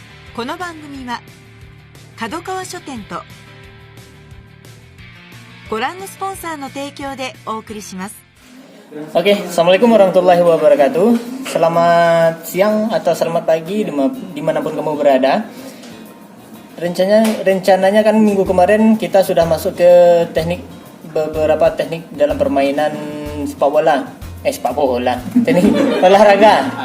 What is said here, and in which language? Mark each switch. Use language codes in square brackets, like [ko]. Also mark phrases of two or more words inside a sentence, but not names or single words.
[ja] この番組は角川書店とご覧のスポンサーの提供でお送りします。 [ar] Oke, السلام عليكم ورحمة الله وبركاته. [id] Selamat siang atau selamat pagi dimanapun kamu berada. Rencananya kan minggu kemarin kita sudah masuk ke beberapa teknik dalam permainan sepak bola, teknik olahraga.